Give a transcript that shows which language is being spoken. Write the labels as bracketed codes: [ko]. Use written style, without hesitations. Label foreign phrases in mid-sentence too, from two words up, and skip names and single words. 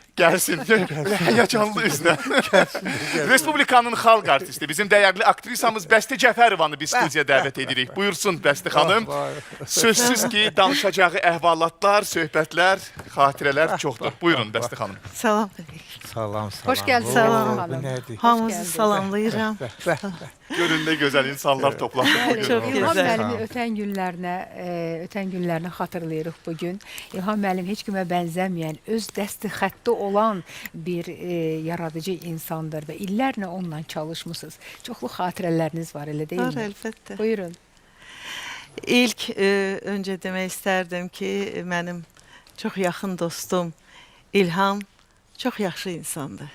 [az] Gəlsin. Həyəcanlı üzlə. Respublikanın xalq artisti, bizim dəyərli aktrisamız Bəsti Cəfərovanı biz studiyaya dəvət edirik. Buyursun Bəsti xanım. Sözsüz ki, danışacağı əhvalatlar, söhbətlər, xatirələr çoxdur. Buyurun Bəsti xanım. Salam. Salam. [tr] Hoş geldiniz Salam Hanım. [az] Hamınızı salamlayıram. [tr] Görün ne güzel insanlar toplandı bugün. Çok İlham güzel. [az] müəllimin ötən günlərini xatırlayırıq bugün. İlham müəllim heç kimə bənzəməyən, öz dəsti xətti olan bir yaradıcı insandır və illərlə onunla çalışmısınız. Çoxlu xatirələriniz var, elə deyilmi? Var, əlbəttə. Buyurun. İlk öncə demək istərdim ki, mənim çox yaxın dostum İlham çox yaxşı insandır.